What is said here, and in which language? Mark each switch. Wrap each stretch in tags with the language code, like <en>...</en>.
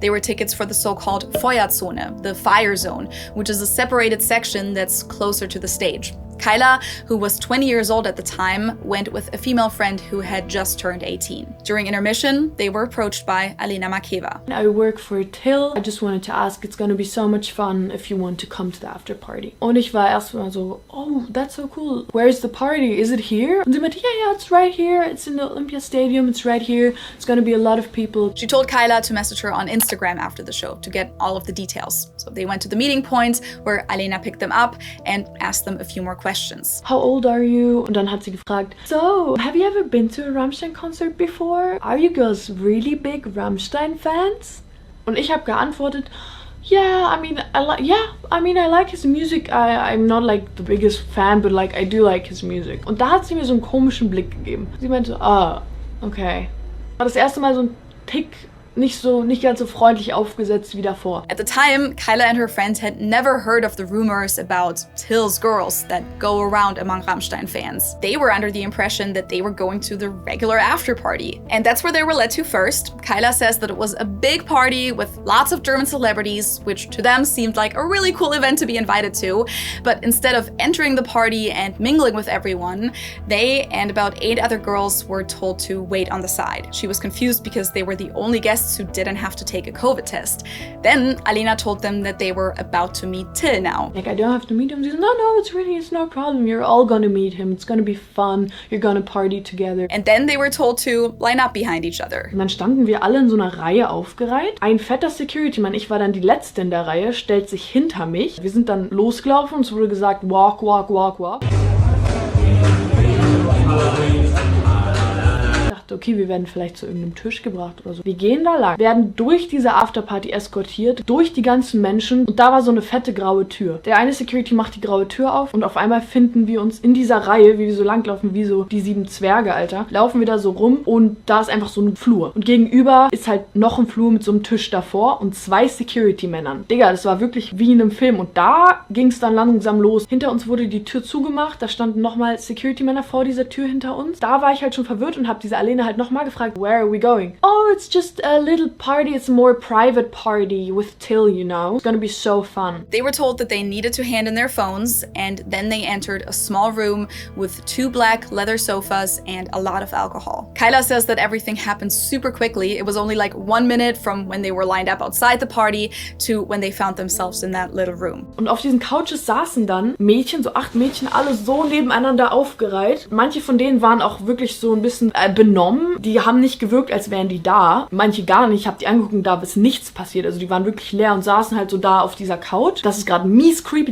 <en>They were tickets for the so-called Feuerzone, the fire zone, which is a separated section that's closer to the stage. Kyla, who was 20 years old at the time, went with a female friend who had just turned 18. During intermission, they were approached by Alina Makeva. I work for Till. I just wanted to ask, it's gonna be so much fun if you want to come to the after party.</en> <de>Und ich war erstmal so,</de> <en>oh, that's so cool. Where's the party? Is it here?</en> <de>Und sie meinte,</de> <en>yeah, it's right here. It's in the Olympia Stadium. It's right here. It's gonna be a lot of people. She told Kyla to message her on Instagram after the show to get all of the details. So they went to the meeting point where Alina picked them up and asked them a few more questions. How old are you?</en> <de>Und dann hat sie gefragt, so,</de> <en>have you ever been to a Rammstein concert before? Are you girls really big Rammstein fans?</en> <de>Und ich habe geantwortet,</de> <en>yeah, I mean, I like his music. I'm not like the biggest fan, but like I do like his music.</en> <de>Und da hat sie mir so einen komischen Blick gegeben. Sie meinte, okay. War das erste Mal so ein Tick nicht ganz so freundlich aufgesetzt wie davor.</de> <en>At the time, Kyla and her friends had never heard of the rumors about Till's girls that go around among Rammstein fans. They were under the impression that they were going to the regular after party. And that's where they were led to first. Kyla says that it was a big party with lots of German celebrities, which to them seemed like a really cool event to be invited to. But instead of entering the party and mingling with everyone, they and about 8 other girls were told to wait on the side. She was confused because they were the only guests who didn't have to take a COVID test. Then Alina told them that they were about to meet Till now. Like, I don't have to meet him. She said, no, it's no problem. You're all gonna meet him. It's gonna be fun. You're gonna party together. And then they were told to line up behind each other.</en> <de>Und dann standen wir alle in so einer Reihe aufgereiht. Ein fetter Security-Mann, ich war dann die Letzte in der Reihe, stellt sich hinter mich. Wir sind dann losgelaufen und es wurde gesagt,</de> <en>walk, walk, walk, walk.</en> <de>Okay, wir werden vielleicht zu irgendeinem Tisch gebracht oder so. Wir gehen da lang, werden durch diese Afterparty eskortiert, durch die ganzen Menschen und da war so eine fette graue Tür. Der eine Security macht die graue Tür auf und auf einmal finden wir uns in dieser Reihe, wie wir so langlaufen, wie so die 7 Zwerge, Alter, laufen wir da so rum und da ist einfach so ein Flur. Und gegenüber ist halt noch ein Flur mit so einem Tisch davor und 2 Security-Männern. Digga, das war wirklich wie in einem Film und da ging es dann langsam los. Hinter uns wurde die Tür zugemacht, da standen nochmal Security-Männer vor dieser Tür hinter uns. Da war ich halt schon verwirrt und habe diese Alena halt nochmal gefragt,</de> <en>where are we going? Oh, it's just a little party. It's a more private party with Till, you know. It's gonna be so fun. They were told that they needed to hand in their phones, and then they entered a small room with 2 black leather sofas and a lot of alcohol. Kyla says that everything happened super quickly. It was only like 1 minute from when they were lined up outside the party to when they found themselves in that little room.</en> <de>Und auf diesen Couches saßen dann Mädchen, so 8 Mädchen, alle so nebeneinander aufgereiht. Manche von denen waren auch wirklich so ein bisschen benommen. genommen. Die haben nicht gewirkt, als wären die da. Manche gar nicht. Ich habe die angeguckt und da ist nichts passiert. Also die waren wirklich leer und saßen halt so da auf dieser Couch. Das ist gerade mies creepy.</de>